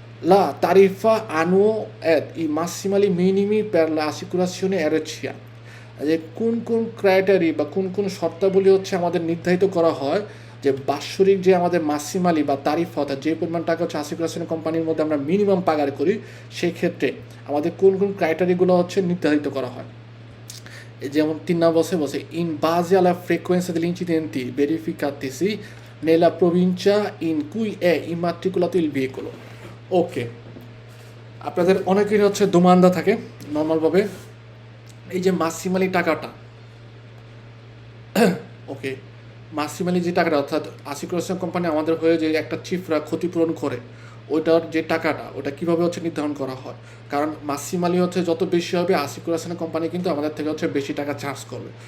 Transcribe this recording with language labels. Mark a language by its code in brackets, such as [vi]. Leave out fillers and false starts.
[it] la tariffa annuo ed i massimali minimi per la assicurazione RCA, [bn] যে কোন কোন ক্রাইটেরি বা কোন কোন শর্তাবলী হচ্ছে আমাদের নির্ধারিত করা হয় যে বাৎসরিক যে আমাদের মাসিমালি বা তারিফ অর্থাৎ যে পরিমাণ টাকা হচ্ছে আসিকুরেশন কোম্পানির মধ্যে আমরা মিনিমাম পাগার করি, সেই ক্ষেত্রে আমাদের কোন কোন ক্রাইটেরিয়াগুলো হচ্ছে নির্ধারিত করা হয়। যেমন 3 নম্বর বসে ইন বাজে [it] alla frequenza degli incidenti verificatisi nella provincia in cui è immatricolato il veicolo, ওকে। [bn] আপনাদের অনেকেরই হচ্ছে দোমান্দা থাকে নর্মালভাবে এই যে মাসিমালি টাকাটা, ওকে, মাসিমালি যে টাকাটা অর্থাৎ আসিকুরেশন কোম্পানি আমাদের হয়ে যে একটা চিফরা ক্ষতিপূরণ করে, ওইটার যে টাকাটা ওটা কীভাবে হচ্ছে নির্ধারণ করা হয়, কারণ মাসিমালি হচ্ছে যত বেশি হবে আসিকুরেশন কোম্পানি কিন্তু আমাদের থেকে হচ্ছে বেশি টাকা চার্জ করবে।